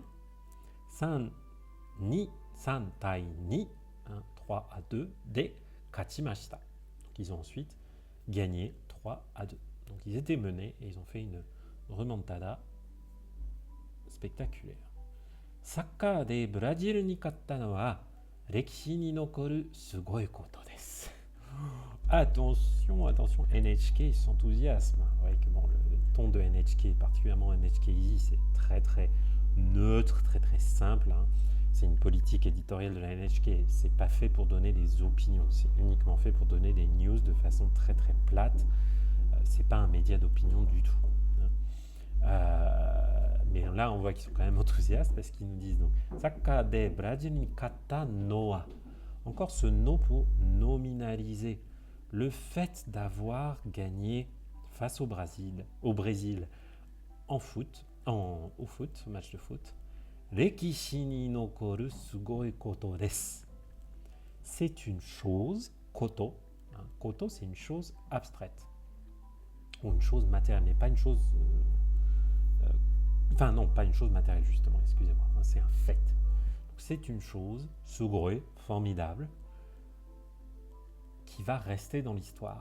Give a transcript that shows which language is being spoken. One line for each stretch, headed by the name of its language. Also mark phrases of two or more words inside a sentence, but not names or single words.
Japanese: 3対に, 3 à 2, で勝ちました.
French: Donc ils ont ensuite gagné 3 à 2. Donc ils étaient menés et ils ont fait une remontada spectaculaire.
Japanese: サッカーでBrésilに勝ったのは歴史に残るすごいことです.
French: Attention, attention, NHK, ils s'enthousiasment. Vous voyez que bon, le ton de NHK, particulièrement NHKI, c'est très très neutre, très très simple. C'est une politique éditoriale de la NHK. C'est pas fait pour donner des opinions. C'est uniquement fait pour donner des news de façon très très plate. C'est pas un média d'opinion du tout. Mais là, on voit qu'ils sont quand même enthousiastes parce qu'ils nous disent donc
Japanese: サッカーでBrésilに勝ったのは.
French: Encore ce no pour nominaliser le fait d'avoir gagné face au Brésil en foot, au foot, match de foot.
Japanese: 歴史に残るすごいことです.
French: C'est une chose, koto. Koto, c'est une chose abstraite. Ou une chose matérielle, mais pas une chose... Enfin non, pas une chose matérielle justement, excusez-moi. C'est un fait. Donc, c'est une chose, sugoi, formidable, qui va rester dans l'histoire.